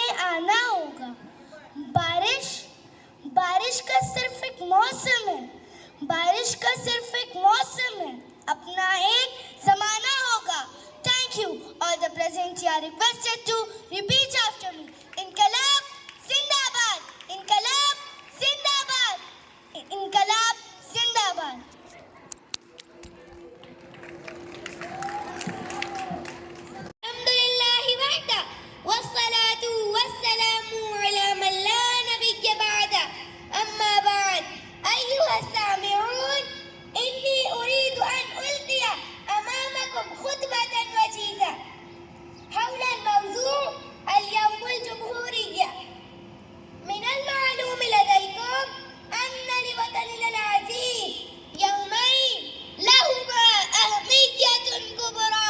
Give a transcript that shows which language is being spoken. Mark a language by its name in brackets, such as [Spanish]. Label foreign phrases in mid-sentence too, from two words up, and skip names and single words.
[Hindi] आना होगा। बारिश का सिर्फ एक मौसम है, बारिश का सिर्फ एक मौसम है, अपना एक जमाना होगा। [English] Thank you. All the present here are requested to repeat after me. [Hindi] इनकलाब जिंदाबाद, इनकलाब जिंदाबाद, इनकलाब जिंदाबाद। [Arabic] الحمد لله وحده والصلاة والسلام على من لا نبي بعده أما بعد أيها السامعون إني أريد أن ألقي أمامكم خطبة وجيزة حول الموضوع اليوم الجمهورية من المعلوم لديكم أن لوطننا العزيز يومين لهما أهمية كبرى.